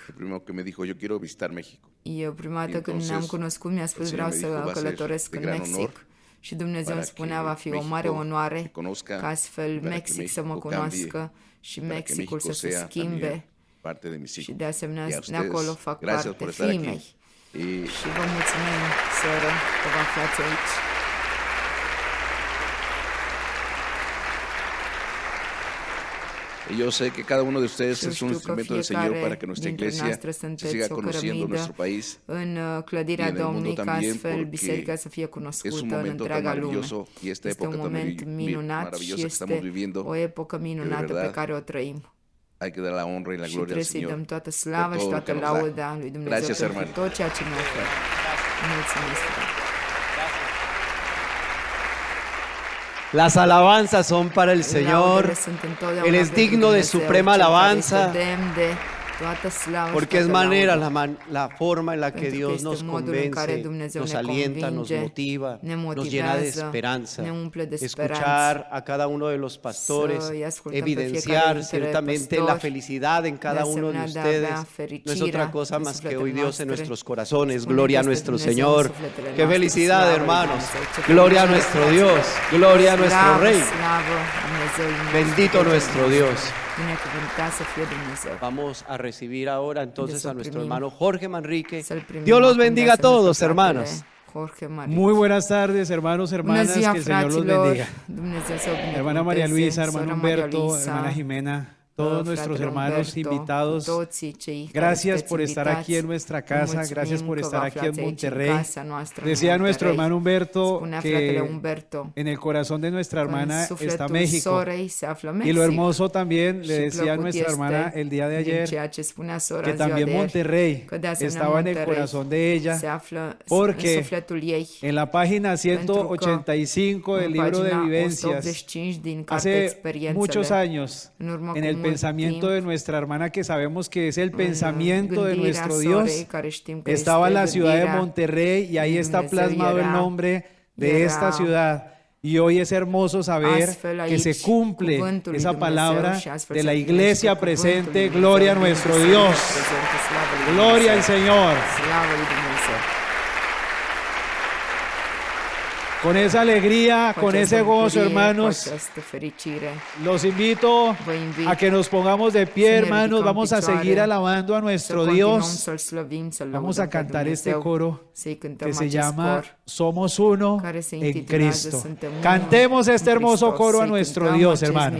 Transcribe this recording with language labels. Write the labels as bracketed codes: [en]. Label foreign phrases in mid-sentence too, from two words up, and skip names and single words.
[es] lo primero que me dijo, yo quiero visitar México. [ro] Eu prima dată când [es] Entonces, [ro] ne-am cunoscut mi-a spus [es] el Señor [ro] vreau [es] me dijo, va [ro] să [es] a ser [ro] călătoresc [es] de [ro] în [es] gran [ro] Mexic. [es] honor [ro] Și Dumnezeu [es] para [ro] îmi spunea, [es] que [ro] va fi o [es] México [ro] mare onoare [es] te conozca, [ro] ca astfel [es] para que [ro] Mexic să mă [es] México [ro] cunoască [es] cambie, [ro] și [es] para que [ro] Mexicul să [es] México [ro] se [es] sea [ro] schimbe. [es] también parte de mis [ro] Și [es] hijos. [ro] de asemenea [es] Y a [ro] de [es] ustedes, [ro] acolo fac [es] gracias [ro] parte [es] por estar [ro] fiii [es] aquí. [ro] mei. [es] Y [ro] Și vă mulțumim, soră, că vă aflați aici. [es] yo sé que cada uno de ustedes [ro] Eu [es] es un [ro] știu că [es] instrumento del Señor [ro] fiecare [es] para que nuestra [ro] dintre [es] iglesia [ro] noastre [es] se [ro] sunteți [es] siga [ro] o [es] conociendo en nuestro [ro] cărămidă [es] país. [ro] în [es] y [ro] clădirea [es] en el mundo [ro] Domnului, ca [es] también, [ro] astfel [es] porque [ro] biserica să fie [es] es un [ro] cunoscută în [es] momento tan [ro] întreaga lume. [es] maravilloso y esta [ro] Este un [es] época tan [ro] moment minunat [es] maravillosa [ro] și [es] que estamos [ro] este [es] viviendo, [ro] o epocă minunată pe [es] verdad [ro] care o trăim. [es] hay que dar la honra y la [ro] Și [es] gloria al [ro] trebuie să-i [es] Señor [ro] dăm toată [es] por [ro] slava și [es] todo lo [ro] toată [es] que nos da. [ro] lauda lui Dumnezeu [es] Gracias, [ro] pentru [es] hermano. [ro] tot ceea ce ne oferă. Mulțumesc, frate. [es] Las alabanzas son para el Señor. [ro] Laudele sunt întotdeauna [es] Él es [ro] pentru [es] digno de [ro] Dumnezeu, [es] suprema [ro] cel care [es] alabanza, [ro] este demn de toată slava și [es] porque es [ro] toată [es] manera, [ro] lauda. [es] la forma en la que [ro] Pentru că [es] Dios [ro] este [es] nos [ro] modul în care [es] convence, [ro] Dumnezeu [es] nos [ro] ne [es] alienta, nos [ro] convinge, [es] motiva, [ro] ne [es] nos llena de [ro] motivează, [es] esperanza. [ro] ne umple de [es] Escuchar [ro] speranță. [es] a cada uno de los pastores, [ro] Să-i ascultăm pe [es] evidenciar [ro] fiecare dintre [es] ciertamente la [ro] păstori, [es] felicidad en cada [ro] de [es] uno de [ro] asemenea, de a avea [es] ustedes. No es [ro] fericirea [es] otra cosa [ro] în [es] más que [ro] sufletele [es] hoy Dios [ro] noastre. [es] en nuestros corazones. [ro] Spune [es] Gloria a [ro] că este [es] nuestro [ro] Dumnezeu în [es] Señor. [ro] sufletele [es] Qué [ro] noastre. [es] felicidad, [ro] Slavă lui [es] hermanos. [ro] Dumnezeu, ce [es] Gloria a [ro] fericire, [es] nuestro [ro] fraților. [es] Dios. Gloria a nuestro [ro] Slavă, [es] Rey. [ro] slavă Dumnezeului nostru, [es] Bendito [ro] Dumnezeu [es] nuestro [ro] nostru. [es] Dios. [ro] Binecuvântat să fie Dumnezeu. [es] Vamos a recibir ahora entonces [ro] Să [es] a nuestro [ro] primim. [es] hermano Jorge Manrique. [ro] Să-l primim [es] Dios los [ro] acum de [es] bendiga a [ro] asemenea [es] todos, [ro] pe fratele [es] hermanos. [ro] Jorge Manrique. [es] Muy buenas tardes, hermanos, [ro] Bună [es] hermanas, [ro] ziua, [es] que el Señor los [ro] fraților! [es] bendiga. [ro] Dumnezeu să o binecuvânteze. [es] Hermana María Luisa, hermano [ro] Sora Maria [es] Humberto, [ro] Luisa, [es] hermana Jimena, todos nuestros [ro] fratele [es] hermanos [ro] Humberto, [es] invitados. [ro] toții cei care [es] Gracias [ro] sunteți [es] por estar [ro] invitați. [es] aquí en nuestra [ro] Vă [es] casa, [ro] mulțumim [es] gracias por [ro] că [es] estar [ro] vă [es] aquí en [ro] aflați aici, în [es] Monterrey. [ro] casa noastră, în [es] Decía nuestro [ro] Monterrey. [es] hermano Humberto [ro] Spunea fratele [es] que [ro] Humberto [es] en el corazón de nuestra [ro] că în [es] hermana está [ro] sufletul [es] México. [ro] sorei se află [es] Y [ro] Mexic. [es] lo hermoso también, le [ro] Și [es] decía a [ro] plăcut [es] nuestra hermana [ro] este [es] el día de [ro] din [es] ayer, [ro] ceea ce spunea sora [es] que [ro] în ziua [es] también [ro] de ieri, [es] Monterrey [ro] că de asemenea [es] estaba en el [ro] Monterrey [es] corazón de ella, [ro] se află în [es] porque [ro] sufletul ei. [es] en la página 185 del [ro] În [es] libro de [ro] pagina [es] vivencias, [ro] 185 din cartea [es] hace [ro] Experiențele, [es] muchos años, [ro] în urmă [es] en [ro] cu [es] el [ro] mult [es] pensamiento [ro] timp, [es] de nuestra hermana, que sabemos que es el [ro] în [es] pensamiento de [ro] gândirea [es] nuestro [ro] sorei, [es] Dios, [ro] care știm că [es] estaba en [ro] este [es] la ciudad de [ro] gândirea [es] Monterrey y ahí [ro] lui [es] está [ro] Dumnezeu, [es] plasmado el [ro] era- [es] nombre de [ro] era [es] esta ciudad. Y hoy es hermoso saber [ro] astfel [es] que se [ro] aici [es] cumple [ro] cuvântul lui [es] esa [ro] Dumnezeu [es] palabra [ro] și astfel [es] de [ro] se [es] la [ro] împlinește [es] iglesia [ro] cuvântul lui [es] presente. [ro] Dumnezeu, [es] Gloria a nuestro [ro] Dumnezeu [es] Dios. [ro] prezentă, slavă lui [es] Gloria al [ro] Dumnezeu. [es] Señor. [ro] Slavă lui Dumnezeu. [es] Con esa alegría, con ese gozo, hermanos, [ro] Cu această fericire, [es] los invito [ro] vă invit [es] a que nos pongamos de pie, [ro] să ne [es] hermanos. [ro] ridicăm [es] Vamos a [ro] picioare, [es] seguir alabando a [ro] să [es] nuestro [ro] continuăm [es] Dios. [ro] să-L slăvim, să-L [es] Vamos [ro] lăudăm [es] a [ro] pe [es] cantar este [ro] Dumnezeu, [es] coro [ro] să-i cântăm [es] que se [ro] acest [es] llama [ro] cor [es] Somos Uno [ro] care se [es] en [ro] intitulează [es] Cristo. [ro] Suntem Unul [es] Cantemos [ro] în [es] este hermoso [ro] Hristos, [es] coro a [ro] să-i [es] nuestro [ro] cântăm [es] Dios, [ro] acest [es] hermanos.